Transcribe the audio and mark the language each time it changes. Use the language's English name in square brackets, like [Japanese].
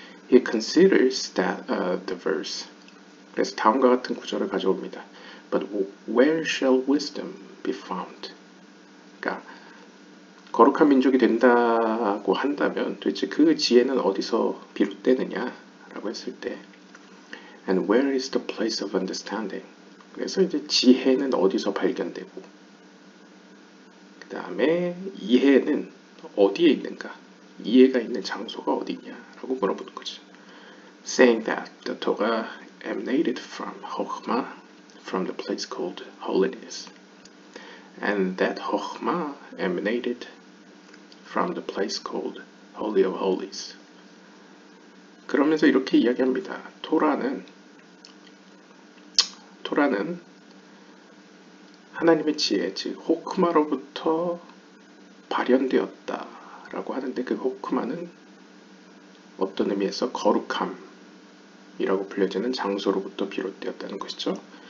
[English] He considers that the verse. [Korean] 그래서 다음과 같은 구절을 가져옵니다. [English] But where shall wisdom be found? [Korean] 그러니까 거룩한 민족이 된다고 한다면 도대체 그 지혜는 어디서 비롯되느냐라고 했을 때 [English] And where is the place of understanding? [Korean] 그래서 이제 지혜는 어디서 발견되고 그 다음에 이해는 어디에 있는가? 이해가 있는 장소가 어디냐라고 물어보는 거죠. [English] Saying that the Torah emanated from Chokhmah, from the place called holiness. And that Chokhmah emanated from the place called Holy of Holies. [Korean] 그러면서 이렇게 이야기합니다. 토라는 하나님의 지혜, 즉 호크마로부터 발현되었다라고 하는데 그 호크마는 어떤 의미에서 거룩함이라고 불려지는 장소로부터 비롯되었다는 것이죠.